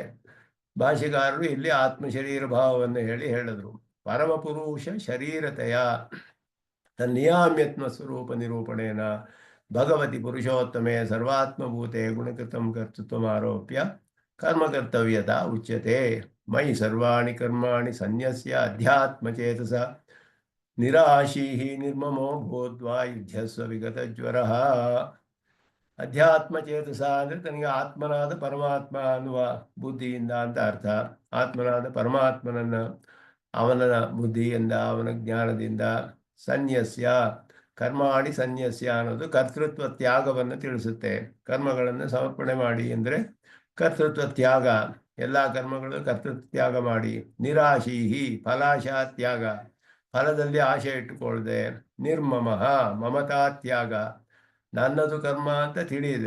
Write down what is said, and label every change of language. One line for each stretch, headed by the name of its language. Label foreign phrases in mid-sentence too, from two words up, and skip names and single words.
Kannada: ಭಾಷೆಗಾರರು ಇಲ್ಲಿ ಆತ್ಮಶರೀರ ಭಾವವನ್ನು ಹೇಳಿದ್ರು.
Sanskrit: ಪರಮಪುರುಷ ಶರೀರತೆಯ ತನ್ನಿಯಾಮ್ಯತ್ಮ ಸ್ವರೂಪ ನಿರೂಪಣೇನ ಭಗವತಿ ಪುರುಷೋತ್ತಮೆ ಸರ್ವಾತ್ಮಭೂತೆ ಗುಣಕೃತಂ ಕರ್ತೃತ್ವ ಆರೋಪ್ಯ ಕರ್ಮಕರ್ತವ್ಯತಾ ಉಚ್ಯತೆ. ಮಯಿ ಸರ್ವಾಣಿ ಕರ್ಮಾಣಿ ಸನ್ಯಸ್ಯ ಅಧ್ಯಾತ್ಮಚೇತಸ ನಿರಾಶೀಹಿ ನಿರ್ಮಮೋ ಭೂತ್ವಾ ಯುದ್ಧಸ್ವ ವಿಗತ ಜ್ವರ.
Kannada: ಅಧ್ಯಾತ್ಮಚೇತಸ ಅಂದರೆ ತನಗೆ ಆತ್ಮನಾದ ಪರಮಾತ್ಮ ಅನ್ನುವ ಬುದ್ಧಿಯಿಂದ ಅಂತ ಅರ್ಥ. ಆತ್ಮನಾದ ಪರಮಾತ್ಮನನ್ನು ಅವನ ಬುದ್ಧಿಯಿಂದ, ಅವನ ಜ್ಞಾನದಿಂದ.
Sanskrit: ಸನ್ಯಸ್ಯ ಕರ್ಮಾಣಿ ಸನ್ಯಸ್ಯ
Kannada: ಅನ್ನೋದು ಕರ್ತೃತ್ವ ತ್ಯಾಗವನ್ನು ತಿಳಿಸುತ್ತೆ. ಕರ್ಮಗಳನ್ನು ಸಮರ್ಪಣೆ ಮಾಡಿ ಅಂದರೆ ಕರ್ತೃತ್ವ ತ್ಯಾಗ. ಎಲ್ಲ ಕರ್ಮಗಳು ಕರ್ತೃತ್ವ ತ್ಯಾಗ ಮಾಡಿ. ನಿರಾಶೀಹಿ ಫಲಾಶಾ ತ್ಯಾಗ, ಫಲದಲ್ಲಿ ಆಶೆ ಇಟ್ಟುಕೊಳ್ಳದೆ. ನಿರ್ಮಮಃ ಮಮತಾ ತ್ಯಾಗ, ನನ್ನದು ಕರ್ಮ ಅಂತ ತಿಳಿಯಿದೆ.